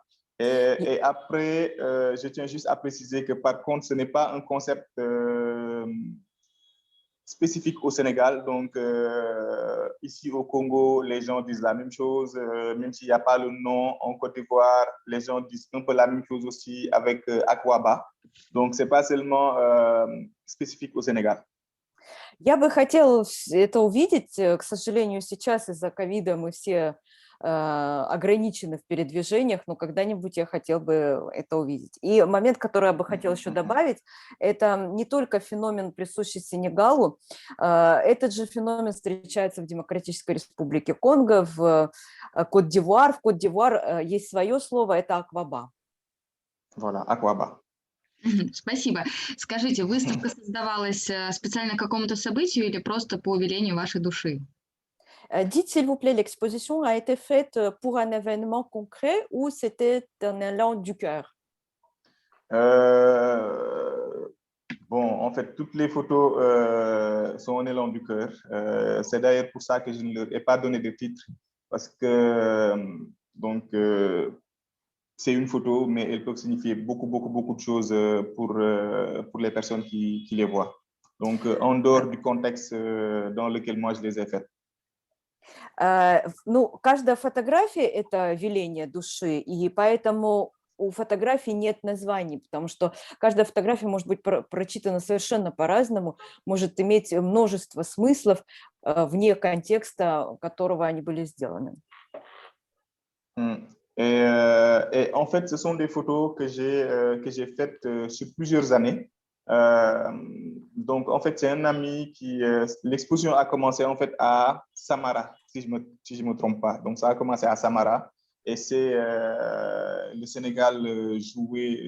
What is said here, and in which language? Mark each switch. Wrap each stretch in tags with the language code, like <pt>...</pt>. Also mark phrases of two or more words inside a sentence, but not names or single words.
<fr>Et après, je tiens juste à préciser que par contre, ce n'est pas un concept spécifique au Sénégal. Donc, ici au Congo, les gens disent la même chose, même s'il n'y a pas le nom. En Côte d'Ivoire, les gens disent un peu la même chose aussi avec Aquaba. Donc, ce n'est pas seulement spécifique au Sénégal.</fr> <ru>Я бы хотела это увидеть. К сожалению, сейчас из-за ковида мы все ограничены в передвижениях, но когда-нибудь я хотела бы это увидеть. И момент, который я бы хотела еще добавить, это не только феномен, присущий Сенегалу, этот же феномен встречается в Демократической Республике Конго, в Кот-д'Ивуар. В Кот-д'Ивуар есть свое слово, это акваба.</ru> <fr>Voilà, Aquaba.</fr> <ru>Спасибо. Скажите, выставка создавалась специально к какому-то событию или просто по велению вашей души?</ru> <fr>Dites s'il vous plaît, l'exposition a été faite pour un événement concret ou c'était un élan du cœur? Bon, en fait, toutes les photos sont un élan du cœur. C'est d'ailleurs pour ça que je ne leur ai pas donné de titre, parce que c'est une photo, mais elles peuvent signifier beaucoup de choses pour les personnes qui les voient. Donc, en dehors du contexte dans lequel moi je les ai faites.</fr> <ru>Ну, каждая фотография – это веление души, и поэтому у фотографий нет названий, потому что каждая фотография может быть прочитана совершенно по-разному, может иметь множество смыслов вне контекста, которого они были сделаны.</ru> <fr>Et en fait, ce sont des photos que j'ai faites sur plusieurs années. Donc, en fait, c'est un ami qui... l'exposition a commencé en fait à Samara, si je me trompe pas. Donc, ça a commencé à Samara. Et c'est le Sénégal jouait...</fr>